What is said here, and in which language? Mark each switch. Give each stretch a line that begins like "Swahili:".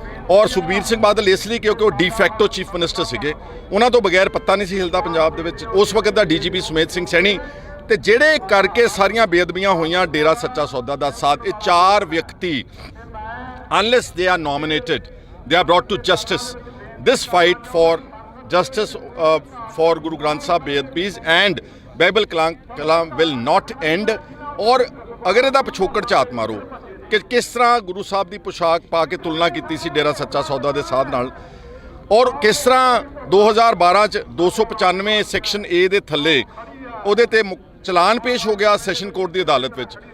Punjabi: ਔਰ ਸੁਖਬੀਰ ਸਿੰਘ ਬਾਦਲ ਇਸ ਲਈ ਕਿਉਂਕਿ ਉਹ ਡੀਫੈਕਟੋ ਚੀਫ ਮਿਨਿਸਟਰ ਸੀਗੇ, ਉਹਨਾਂ ਤੋਂ ਬਗੈਰ ਪੱਤਾ ਨਹੀਂ ਸੀ ਹਿਲਦਾ ਪੰਜਾਬ ਦੇ ਵਿੱਚ। ਉਸ ਵਕਤ ਦਾ ਡੀਜੀਪੀ ਸੁਮੇਧ ਸਿੰਘ ਸੈਣੀ ਤੇ ਜਿਹੜੇ ਕਰਕੇ ਸਾਰੀਆਂ ਬੇਅਦਬੀਆਂ ਹੋਈਆਂ ਡੇਰਾ ਸੱਚਾ ਸੌਦਾ ਦਾ ਸਾਥ, ਇਹ 4 ਵਿਅਕਤੀ
English: unless they are nominated, they are brought to justice. This fight for justice for Guru Granth Sahib Bedbis and Bible Kalam will not end।
Punjabi: और अगर ਇਹਦਾ ਪਿਛੋਕੜ ਝਾਤ ਮਾਰੋ ਕਿ ਕਿਸ ਤਰ੍ਹਾਂ ਗੁਰੂ ਸਾਹਿਬ ਦੀ ਪੁਸ਼ਾਕ ਪਾ ਕੇ ਤੁਲਨਾ ਕੀਤੀ ਸੀ ਡੇਰਾ ਸੱਚਾ ਸੌਦਾ ਦੇ ਸਾਧ ਨਾਲ, ਔਰ ਕਿਸ ਤਰ੍ਹਾਂ 2012 ਚ 295 ਸੈਕਸ਼ਨ ਏ ਦੇ ਥੱਲੇ ਉਹਦੇ ਤੇ ਚਲਾਨ ਪੇਸ਼ ਹੋ ਗਿਆ ਸੈਸ਼ਨ ਕੋਰਟ ਦੀ ਅਦਾਲਤ ਵਿੱਚ।